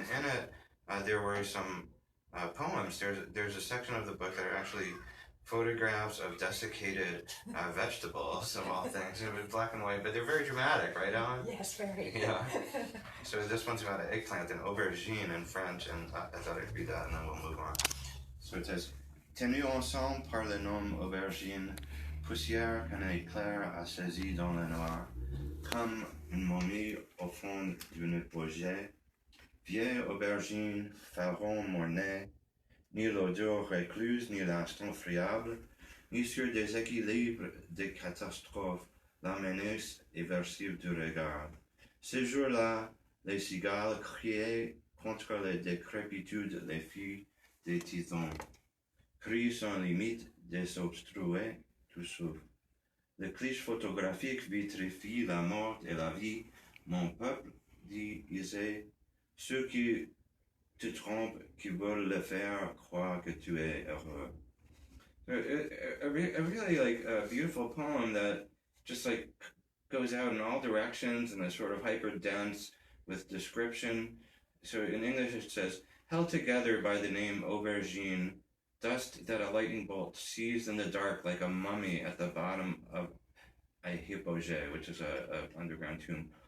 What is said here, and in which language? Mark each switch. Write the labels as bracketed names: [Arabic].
[English] And in it, there were some poems. There's a section of the book that are actually photographs of desiccated vegetables of all things. It was black and white, but they're very dramatic, right, Ellen? Yes, very. Yeah. So this one's about an eggplant, an aubergine in French, and I thought I'd read that and then we'll move on. [French] So it says, Tenus ensemble par le nom aubergine, poussière qu'un éclair a saisi dans le noir, comme une momie au fond d'une poêle, vieille aubergine, faron mornay, ni l'odeur récluse, ni l'instant friable, ni sur des équilibres des catastrophes, la menace éversive du regard. Ces jours-là, les cigales criaient contre les décrépitudes, les filles des titans. Cris sans limite, désobstrués, tout souffle. Le cliché photographique vitrifie la mort et la vie. Mon peuple, dit Isée, ceux qui te trompent, qui veulent le faire croire que tu es heureux. [English] A really like a beautiful poem that just like goes out in all directions and is sort of hyper dense with description. So in English it says, held together by the name aubergine, dust that a lightning bolt seized in the dark like a mummy at the bottom of a hypogée, which is a underground tomb.